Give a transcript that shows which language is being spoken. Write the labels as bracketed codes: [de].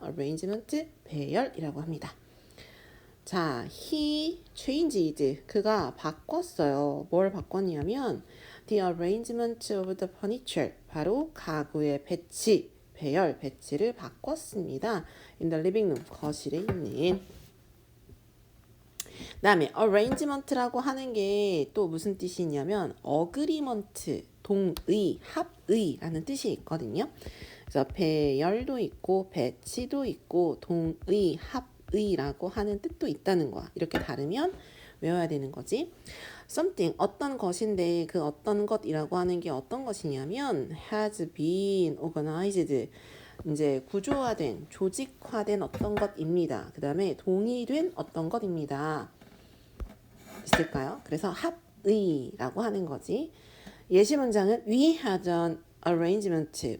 [ko] arrangement, 배열이라고 합니다. 자, [en] he changed, [ko] 그가 바꿨어요. 뭘 바꿨냐면 [en] the arrangement of the furniture, [ko] 바로 가구의 배치, 배열, 배치를 바꿨습니다. [en] in the living room, [ko] 거실에 있는. 그 다음에 arrangement라고 하는 게 또 무슨 뜻이 있냐면 agreement, 동의, 합의라는 뜻이 있거든요. 그래서 배열도 있고 배치도 있고 동의, 합의라고 하는 뜻도 있다는 거야. 이렇게 다르면 외워야 되는 거지. something, 어떤 것인데 그 어떤 것이라고 하는 게 어떤 것이냐면 [en] has been organized, [ko] 이제 구조화된, 조직화된 어떤 것입니다. 그 다음에 동의된 어떤 것입니다. 있을까요? 그래서 합의라고 하는 거지. 예시 문장은 [en] we had an arrangement.